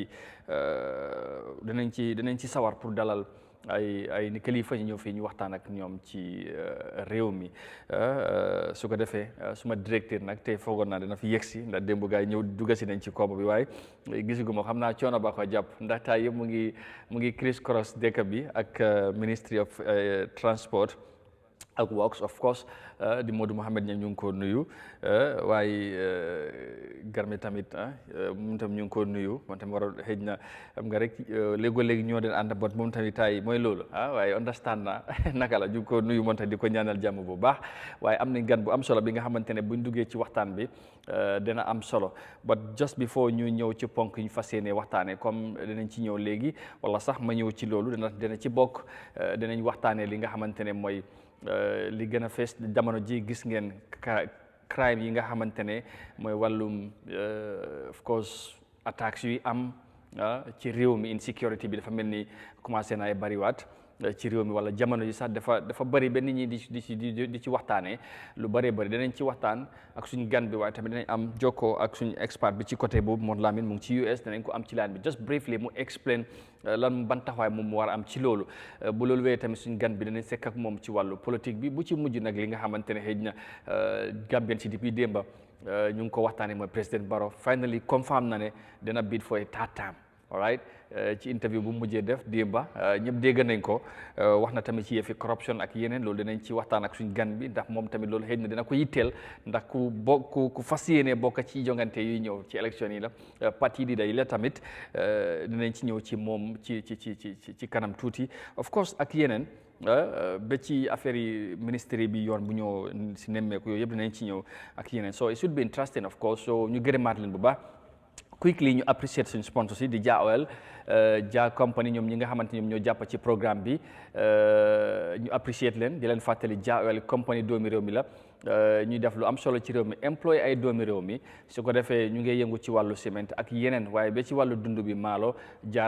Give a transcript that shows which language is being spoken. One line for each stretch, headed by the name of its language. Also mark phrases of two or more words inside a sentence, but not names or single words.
Wolof: ci sawar pour dalal ay ni kilifa ñu ñëw fii ñu waxtaan ak ñoom ci réew mi su ko defee suma directeur nag tey foogoon naa dina fi yegsi ndax démb gaay ñëw dugga si nañ ci kooba bi waaye gisuguma xam naa coono ba ko jàpp ndax tay yëpp mu ngi
English: criss cross
Wolof: dëkk bi ak Ministry of Transport ak Works
English: of course
Wolof: di Modou Mohamed ñam ñu ngi ko nuyu waaye garmi tamit moom tam ñu ngi ko nuyu moom tam war a xëj na xam nga rek léegi ñoo den ànd bot moom tamit tay mooy loolu waaye understand na naka la ñu ngi ko nuyu moom tam di ko ñaanal jàmm bu baax waaye am nañ gan bu am solo bi nga xamante ne buñ duggee ci waxtaan bi dina am solo
English: but just before
Wolof: ñu ñëw ci ponk ñu fas yéene waxtaane comme dinañ ci ñëw léegi wala sax ma ñëw ci loolu dina ci bokk dinañ waxtaane li nga xamante ne mooy li gën a fees jamono ji gis ngeen crime yi nga xamante ne mooy wàllum
English: of course
Wolof: attacks yi am ci réew mi insecurity bi dafa mel ni commencé na ay bariwaat ci réew mi wala jamono ji sax dafa bëri ba nit ñi di ci waxtaanee lu bëree bëri danañ ci waxtaan ak suñu gan bi waaye tamit danañ am jokkoo ak suñu expert bi ci côté boobu Modou Lamine mu ngi ci US danañ ko am ci laan bi
English: just briefly
Wolof: mu explain lan ban taxawaay moom mu war a am ci loolu bu loolu wéyee tamit suñu gan bi danañ sekk ak moom ci wàllu politique bi bu ci mujj nag li nga xamante ne xëy na Gambien si depuis démba ñu ngi ko waxtaanee mooy président Barrow
English: finally confirm
Wolof: na ne dina
English: bid for a third term. All right
Wolof: ci interview bu mujjee def démba ñëpp dégg nañ ko wax na tamit ci yëfi corruption ak yeneen loolu dinañ ci waxtaan ak suñu gan bi ndax moom tamit loolu xëy na dina ko yitteel ndax ku fas yéene bokk ci jongante yi ñëw ci élection yi la parti di day la tamit dinañ ci ñëw ci moom ci kanam tuuti
English: of course
Wolof: ak yeneen ba ci affaire yi ministère bi yoon bu ñëw si nemmeeku yooyu yëpp dinañ ci ñëw ak yeneen
English: so it should be interesting of course so
Wolof: ñu gërëmaat leen bu baax quickly ñu appreciate suñu sponsors yi di Jah Oil Jah company ñoom ñi nga xamante ñoom ñoo jàpp ci programme bi ñu appreciate leen di leen fàttali Jah Oil company doomi réew mi la ñuy def lu am solo ci réew mi employé ay doomi réew mi su ko defee ñu ngi yëngu ci wàllu ciment ak yeneen waaye ba ci wàllu dund bi maalo Jah